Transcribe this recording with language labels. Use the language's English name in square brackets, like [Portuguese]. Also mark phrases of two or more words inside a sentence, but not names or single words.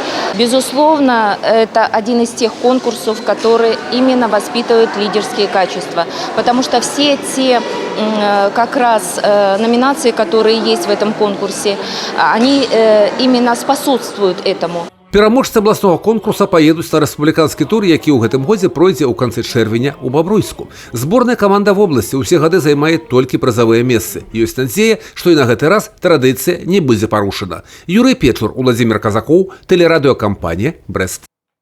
[Russian] Безусловно, это один из тех конкурсов, которые именно воспитывают лидерские качества. Потому что все те как раз номинации, которые есть в этом конкурсе, они именно способствуют этому. [Belarusian] Пераможцы [Russian] областного конкурса поедут на республиканский тур, [Belarusian] які ў гэтым годзе пройдзе ў канцы чэрвеня ў Бабруйску. Зборная каманда [Russian] в области [Belarusian] ўсе гады займае толькі прызавыя месцы. Ёсць надзея, што і на гэты раз традыцыя не будзе парушана. Юрый Печур, Владимир Казакоў, тэлерадыёкампанія «Брэст».